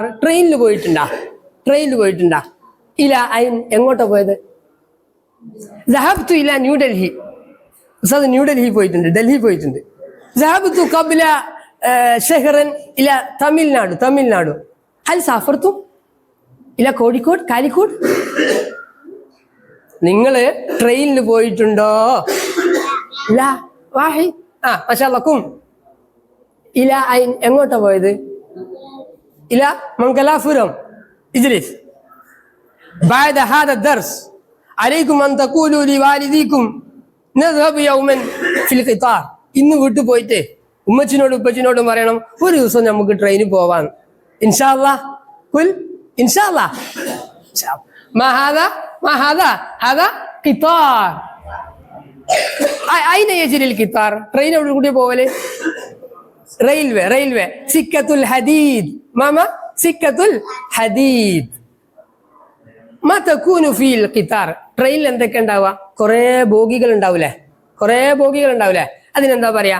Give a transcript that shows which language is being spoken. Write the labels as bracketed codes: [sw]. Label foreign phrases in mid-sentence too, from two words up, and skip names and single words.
[ml] ട്രെയിനിൽ പോയിട്ടുണ്ടാ? [ar] إلى أين [ml] എങ്ങോട്ടാ പോയത്? [ar] ذهبت إلى ന്യൂഡൽഹി. [ml] ഉസ്താദ് ന്യൂഡൽഹി പോയിട്ടുണ്ട്, ഡൽഹി പോയിട്ടുണ്ട്. [ar] ذهبت قبل شهرا إلى തമിഴ്നാട്. هل سافرتم إلى കോഴിക്കോട്, കാലിക്കോട്? [ml] നിങ്ങള് ട്രെയിനിൽ പോയിട്ടുണ്ടോ? ഇല്ല. വാഹി മാഷാഅല്ലാഹ്. [ar] إلى أين [ml] എങ്ങോട്ടാ പോയത്? ഇല മംഗലാപുരം. ഇജ്ലിസ്. [ar] بعد هذا الدرس عليكم أن تقولوا لوالديكم نذهب يوما في القطار. [ml] ഇന്ന് വീട്ടിൽ പോയിട്ട് ഉമ്മച്ചിനോടും ഉപ്പച്ചിനോടും പറയണം ഒരു ദിവസം നമുക്ക് ട്രെയിനിൽ പോവാൻ. [ar] إن شاء الله. قل إن شاء الله. ما هذا هذا قطار. أين يجري القطار? [ml] ട്രെയിൻ എവിടെ കൂടി പോവല്? [ar] റെയിൽവേ. سكة الحديد. سكة الحديد. ما تكون في القطار. [ml] ട്രെയിനിൽ എന്തൊക്കെ ഉണ്ടാവുക? കുറേ ബോഗികൾ ഉണ്ടാവൂലേ? അതിനെന്താ പറയാ?